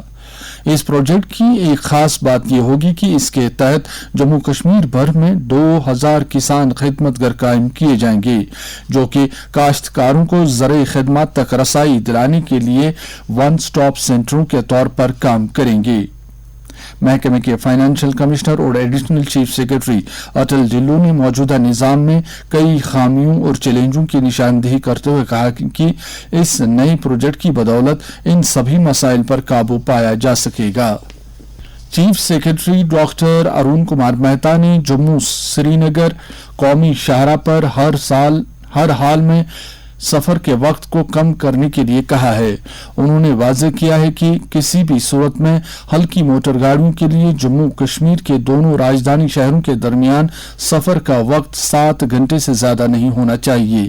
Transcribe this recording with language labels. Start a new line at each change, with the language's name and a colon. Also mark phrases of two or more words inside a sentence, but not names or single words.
Urdu: اس پروجیکٹ کی ایک خاص بات یہ ہوگی کہ اس کے تحت جموں کشمیر بھر میں 2000 کسان خدمتگر قائم کیے جائیں گے جو کہ کاشتکاروں کو زرعی خدمات تک رسائی دلانے کے لیے
English: one stop
Urdu: سینٹروں کے طور پر کام کریں گے۔ محکمے کے
English: financial commissioner
Urdu: اور
English: additional chief secretary
Urdu: اٹل ڈلو نے موجودہ نظام میں کئی خامیوں اور چیلنجوں کی نشاندہی کرتے ہوئے کہا کہ اس نئے پروجیکٹ کی بدولت ان سبھی مسائل پر قابو پایا جا سکے گا۔
English: chief secretary
Urdu: ڈاکٹر ارون کمار مہتا نے جموں سری نگر قومی شاہراہ پر ہر حال میں سفر کے وقت کو کم کرنے کے لیے کہا ہے۔ انہوں نے واضح کیا ہے کہ کسی بھی صورت میں ہلکی موٹر گاڑیوں کے لیے جموں کشمیر کے دونوں راجدھانی شہروں کے درمیان سفر کا وقت 7 گھنٹے سے زیادہ نہیں ہونا چاہیے۔